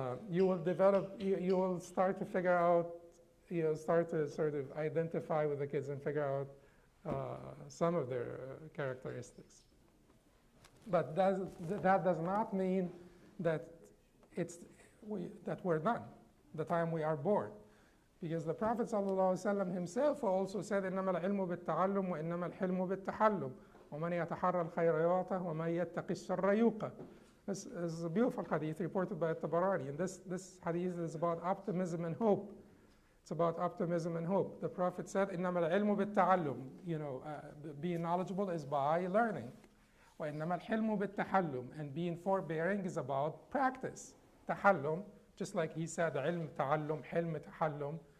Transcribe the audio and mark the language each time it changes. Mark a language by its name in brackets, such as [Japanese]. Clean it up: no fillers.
[English] You will start to figure out, start to sort of identify with the kids and figure out some of their characteristics. But that does not mean that we're done the time we are born. Because the Prophet ﷺ himself also said, [Arabic] إِنَّمَا الْعِلْمُ بِالتَّعَلُّمُ وَإِنَّمَا الْحِلْمُ بِالتَّحَلُّمُ وَمَنْ يَتَحَرَّى الْخَيْرَ يُعْطَهُ وَمَنْ يَتَّقِ الشَّرَّ يُوقَهُ. [English] This is a beautiful hadith reported by al-Tabarani. And this hadith is about optimism and hope. It's about optimism and hope. The Prophet said, [Arabic] إِنَّمَا الْعِلْمُ بِالتَّعَلُّمُ. [English] Being knowledgeable is by learning. [Arabic] وَإِنَّمَا الْحِلْمُ بِالتَّحَلُّمُ. [English] And being forbearing is about practice. Tahallum, just like he said, ilm, ta'allum, hilm, tahallum.